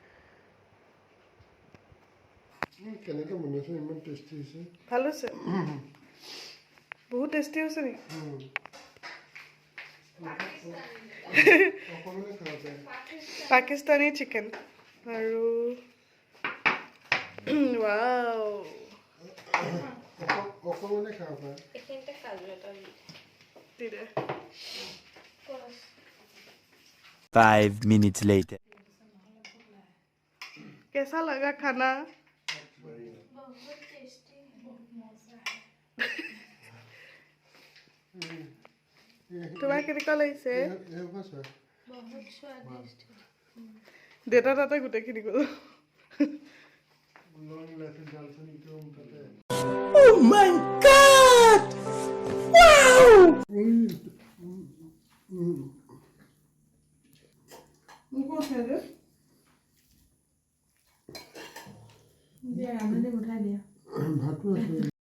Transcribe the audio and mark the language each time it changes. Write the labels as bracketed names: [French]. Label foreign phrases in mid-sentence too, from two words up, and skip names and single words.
[Assamese] কেনেকৈ বনাইছোঁ ইমান টেষ্টি হৈছে ভাল হৈছে বহুত টেষ্টি হৈছে নি পাকিস্তানী চিকেন আৰু ওয়াও অকমানে খাব পাৰে এখানতে কাজু এটা দিলে [English] 5 minutes later [Hindi] कैसा लगा खाना बहुत टेस्टी मजा [Assamese] তোমার কেনেকুৱা লাগিছে [Hindi] बहुत स्वादिष्ट [Assamese] দেউতা তাতে গোটেইখিনি গ'ল লং ইলাচি দালচেনি ইটো তাতে [English] Oh my god! Wow! [Assamese] মোক কৈছে যে ভাতো আছে